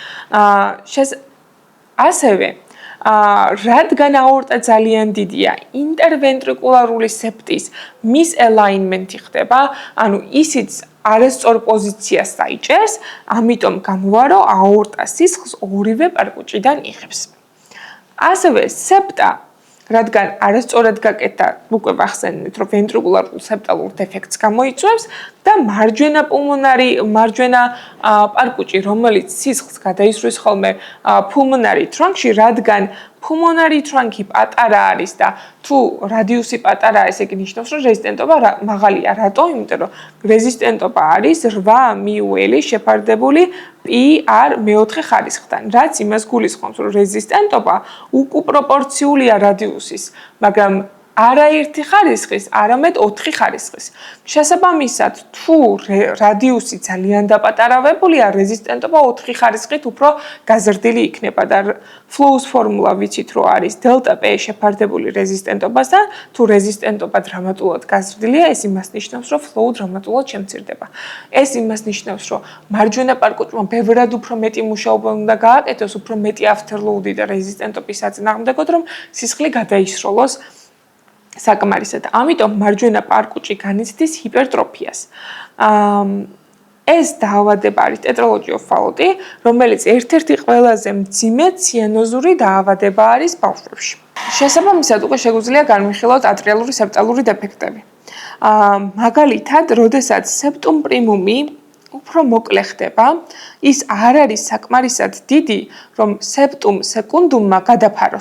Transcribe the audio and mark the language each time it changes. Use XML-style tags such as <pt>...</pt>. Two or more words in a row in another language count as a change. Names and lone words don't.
<ka>ასევე რადგან aorta ძალიან დიდია, ინტერვენტრიკულარული სეპტის მის alignment-ი ხდება, ანუ ისიც არასწორ პოზიციას დაიჭერს, ამიტომ გამოვა, რომ აორტა სისხლს ორივე პარკუჭიდან იღებს. ასევე სეპტა, რადგან არასწორად გაკეთდა, უკვე ვახსენეთ, რომ</ka> <en>ventricular septal defects</en> <ka>გამოიწვევს და მარჯვენა პარკუჭი, რომელიც სისხლს გადაისვრის ხოლმე</ka> <en>pulmonary trunk-ში,</en> <ka>რადგან</ka> <en>pulmonary trunk-ი</en> <ka>პატარა არის და თუ რადიუსი პატარაა, ესე იგი ნიშნავს, რომ რეზისტენტობა მაღალია. რატო? იმიტომ რომ რეზისტენტობა არის 8 მიუელი შეფარდებული PR მეოთხე ხარისხთან, რაც იმას გულისხმობს, რომ რეზისტენტობა უკუპროპორციულია რადიუსის, მაგრამ არა ერთი ხარისხის, არამედ 4 ხარისხის. შესაბამისად, თუ რადიუსი ძალიან დაპატარავებულია, რეზისტენტობა 4 ხარისხით უფრო გაზრდილი იქნება და</ka> <en>flows formula</en> <ka>ვიცით, რომ არის ΔΠ შეფარდებული რეზისტენტობასთან, თუ რეზისტენტობა დრამატულად გაზრდილია, ეს იმას ნიშნავს, რომ flow დრამატულად შემცირდება. ეს იმას ნიშნავს, რომ მარჯვენა პარკუჭმა ბევრად უფრო მეტი მუშაობა უნდა გააკეთოს, უფრო მეტი afterload-ი და რეზისტენტობის საწინააღმდეგოდ, რომ სისხლი გადაისროლოს საკმარისად. ამიტომ მარჯვენა პარკუჭი განიცდის ჰიპერტროფიას. ეს დაავადება არის</ka> <en>tetralogy of Fallot-ი,</en> <ka>რომელიც ერთ-ერთი ყველაზე მძიმე ციანოზური დაავადება არის ბავშვებში. შესაბამისად, უკვე შეგვიძლია განვიხილოთ ატრიალური სეპტალური დეფექტები. მაგალითად, როდესაც</ka> <la>septum primum-ი</la> <ka>უფრო მოკლე ხდება, ის არ არის საკმარისად დიდი, რომ</ka> <la>septum secundum-მა</la> <ka>გადაფაროს.</ka>